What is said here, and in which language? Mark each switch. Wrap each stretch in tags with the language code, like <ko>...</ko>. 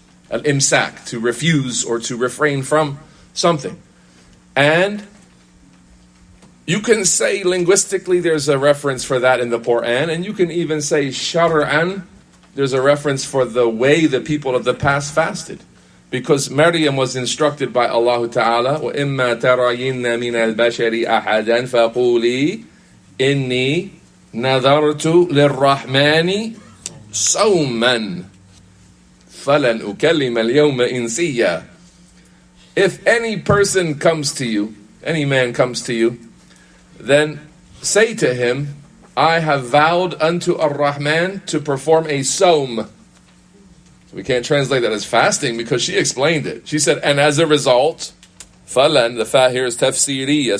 <en>Al-imsak, to refuse or to refrain from something. And you can say linguistically there's a reference for that in the Quran, and you can even say shar'an, there's a reference for the way the people of the past fasted. Because Maryam was instructed by Allah Ta'ala,</en> <ar>وَإِمَّا تَرَيِنَّ مِنَ الْبَشَرِ أَحَدًا فَقُولِي إِنِّي نَذَرْتُ لِلرَّحْمَنِ صَوْمًا فَلَنْ أُكَلِّمَ الْيَوْمَ إِنسِيًّا.</ar> <en>If any person comes to you, any man comes to you, then say to him, I have vowed unto Ar-Rahman to perform a sawm. We can't translate that as fasting because she explained it. She said, and as a result, falan, the fa here is tafsiriyya.</en>